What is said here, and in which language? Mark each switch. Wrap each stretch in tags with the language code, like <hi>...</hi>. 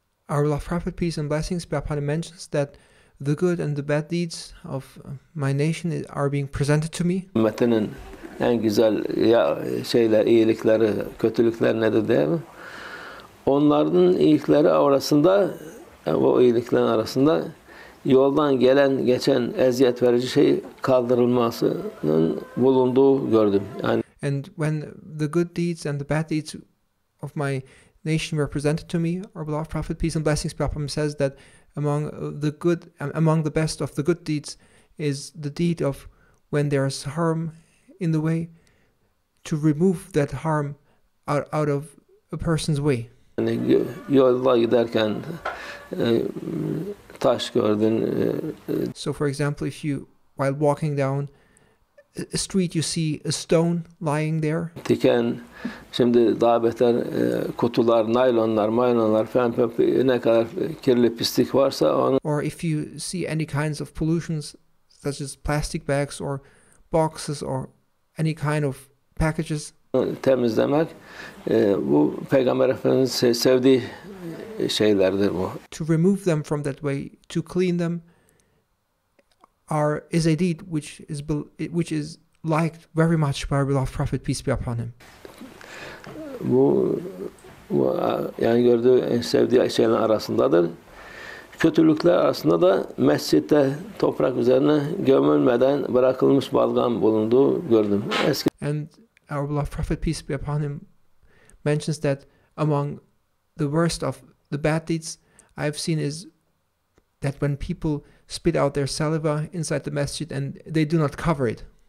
<en>Our beloved Prophet, peace and blessings be upon him, mentions that the good and the bad deeds of my nation are being presented to me.</en> <tr>Ümmetinin en güzel iyilikleri, kötülükler nedir değil mi? Onların iyilikleri arasında, o iyiliklerin arasında yoldan geçen eziyet verici şey kaldırılmasının bulunduğu gördüm. Yani</tr> <en>And when the good deeds and the bad deeds of my nation were presented to me, our beloved Prophet, peace and blessings be upon him, says that among the best of the good deeds is the deed of when there is harm in the way, to remove that harm out of a person's way.</en> <tr>Yani yolda giderken taş gördün.</tr> <en>So for example, while walking down a street, you see a stone lying there.</en> <tr>Diken, şimdi daha beter kutular, naylonlar falan ne kadar kirli pislik varsa onu.</tr> <en>Or if you see any kinds of pollutions, such as plastic bags or boxes or any kind of packages.</en> <tr>Temizlemek bu Peygamber Efendimiz'in sevdiği şeylerdir bu.</tr> <en>To remove them from that way, to clean them, is a deed which is liked very much by our beloved Prophet, peace be upon him.</en> <tr>Bu yani gördüğü en sevdiği şeylerin arasındadır. Kötülükler arasında da mescitte toprak üzerine gömülmeden bırakılmış balgam bulunduğu gördüm.</tr> <en>And our beloved Prophet, peace be upon him, mentions that among the worst of the bad deeds I've seen is that when people spit out their saliva inside the masjid and they do not cover it.</en>